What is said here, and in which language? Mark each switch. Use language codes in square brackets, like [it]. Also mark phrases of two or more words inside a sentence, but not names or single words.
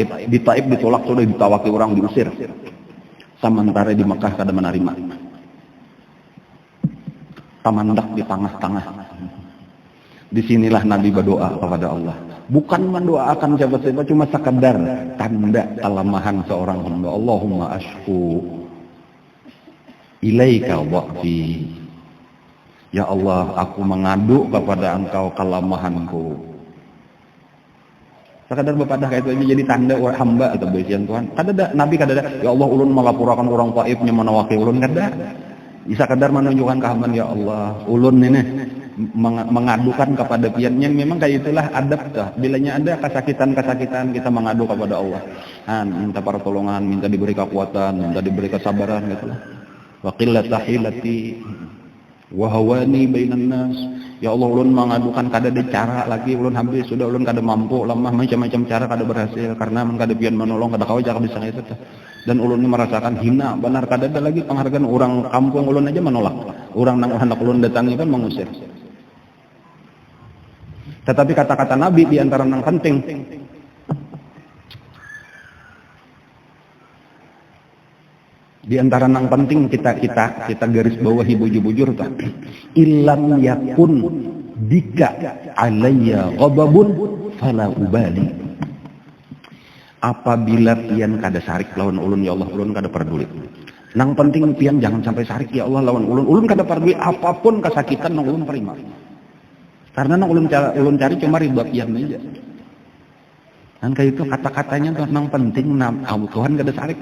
[bjn] Di Taif ditolak sudah ditawaki orang diusir. Sementara di Mekah kada menerima. Tamandak di tengah-tengah. [id] Disinilah Nabi berdoa kepada Allah. Bukan mendoakan siapa-siapa, cuma sekadar tanda kelemahan seorang hamba. [ar] اللهم أشكو إليك ضعفي. [id] Ya Allah, aku mengadu kepada Engkau kelemahanku. [bjn] Sekadar bepadah kayak itu aja jadi tanda orang hamba atau besian Tuhan. Kada Nabi kada ada. Ya Allah, ulun melapurakan orang Taif nya menawaki ulun kada. Bisa kadar menunjukkan kehambaan ya Allah. Ulun ini mengadukan kepada piannya memang kayak itulah adab tuh. Bilanya ada kesakitan kita mengadu kepada Allah. [id] Minta pertolongan, minta diberi kekuatan, minta diberi kesabaran gitu lah. [ar] وقلة حيلتي وهواني بين الناس. [bjn] Ya Allah ulun mengadukan kada ada cara lagi ulun habis sudah ulun kada mampu lemah macam-macam cara kada berhasil karena men kada pian menolong kada kau jangan bisa itu tuh. Dan ulun ini merasakan hina benar kada ada lagi penghargaan orang kampung ulun aja menolak. Orang nang hendak ulun datangi pun mengusir. Tetapi kata-kata Nabi di antara yang penting. Di antara yang penting kita garis bawahi bujur-bujur tak. [ar] إن لم يكن بك علي غضب فلا أبالي. [bjn] Apabila pian kada sarik lawan ulun ya Allah ulun kada peduli. Nang penting pian jangan sampai sarik ya Allah lawan ulun. Ulun kada peduli apapun kesakitan nang ulun terima. Karena nang ulun cari cuma ridha pian aja. Dan kayak itu kata-katanya tuh nang penting Tuhan kada sarik.